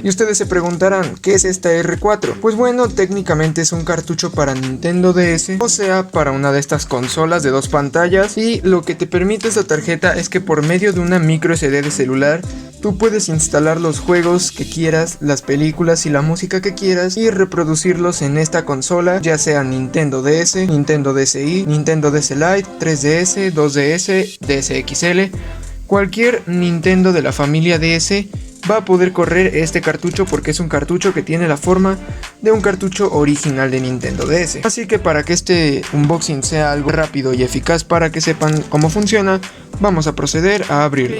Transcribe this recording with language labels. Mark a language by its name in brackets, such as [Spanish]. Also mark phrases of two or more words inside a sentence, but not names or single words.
[Spanish] Y ustedes se preguntarán, ¿qué es esta R4? Pues bueno, técnicamente es un cartucho para Nintendo DS, o sea, para una de estas consolas de dos pantallas. Y lo que te permite esta tarjeta es que por medio de una micro SD de celular, tú puedes instalar los juegos que quieras, las películas y la música que quieras y reproducirlos en esta consola, ya sea Nintendo DS, Nintendo DSi, Nintendo DS Lite, 3DS, 2DS, DS XL. Cualquier Nintendo de la familia DS va a poder correr este cartucho porque es un cartucho que tiene la forma de un cartucho original de Nintendo DS. Así que para que este unboxing sea algo rápido y eficaz para que sepan cómo funciona, vamos a proceder a abrirlo.